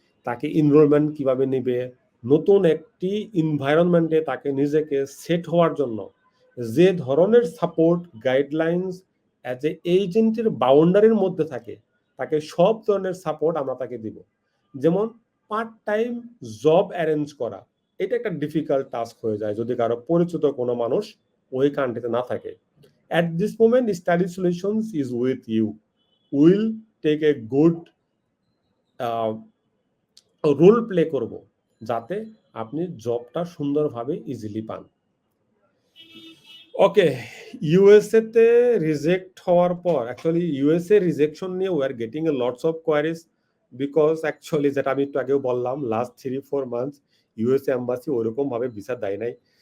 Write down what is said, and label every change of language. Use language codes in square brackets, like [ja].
[bn] তাকে এনরোলমেন্ট কিভাবে নেবে, নতুন একটি এনভায়রনমেন্টে তাকে নিজেকে সেট হওয়ার জন্য যে ধরনের সাপোর্ট গাইডলাইন্স অ্যাজ এ এজেন্টের বাউন্ডারির মধ্যে থাকে, তাকে সব ধরনের সাপোর্ট আমরা তাকে দিব। যেমন পার্ট টাইম জব অ্যারেঞ্জ করা, এটা একটা ডিফিকাল্ট টাস্ক হয়ে যায় যদি কারো পরিচিত কোনো মানুষ ওই কান্ট্রিতে না থাকে। [en] At this moment, Study Solutions is with you. We'll take a good [bn] role play করব যাতে আপনি জবটা সুন্দরভাবে ইজিলি পান। ওকে, ইউএসএ তে রিজেক্ট হওয়ার পর অ্যাকচুয়ালি ইউএসএ রিজেকশন নিয়ে [en] we are getting a lots of queries, [bn] because actually যেটা আমি একটু আগেও বললাম লাস্ট 3-4 মান্থস ইউএসএ এম্বাসি ওইরকম ভাবে ভিসা দেয় নাই।